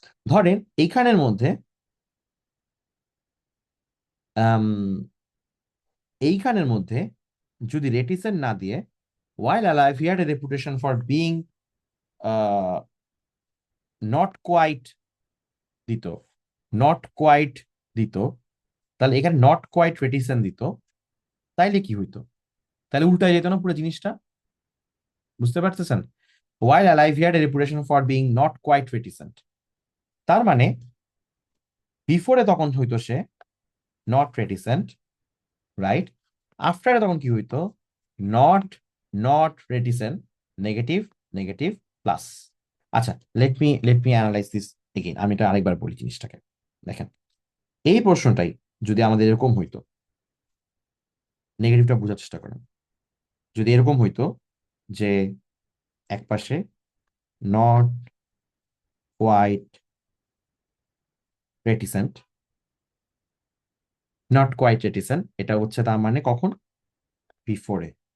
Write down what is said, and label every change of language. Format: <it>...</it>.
<bn>ধরেন এইখানের মধ্যে আম, এইখানের মধ্যে যদি রেটিসেন্ট না দিয়ে</bn> <en>while alive he had a reputation for being</en> <bn>not quite দিত, নট কোয়াইট দিত, তাহলে এখানে নট কোয়াইট রেটিসেন্ট দিত, তাইলে কি হইতো? তাহলে উল্টায় যেত না পুরো জিনিসটা? বুঝতে পারতেছেন?</bn> <en>while alive he had a reputation for being not quite reticent,</en> <bn>তার মানে বিফোরে তখন হইতো সে নট রেটিসেন্ট, রাইট? আফটারে তখন কি হইতো? Not not রেটিসেন্ট, negative negative plus. আচ্ছা, let me analyse this again, আমি এটা আরেকবার বলি জিনিসটাকে। দেখেন, এই প্রশ্নটাই যদি আমাদের এরকম হইতো, নেগেটিভটা বোঝার চেষ্টা করেন, যদি এরকম হইতো যে একপাশে নট কোয়াইট রেটিসেন্ট, নট কোয়াইট রেটিসেন্ট, এটা হচ্ছে তার মানে কখন? বিফোরে।</bn>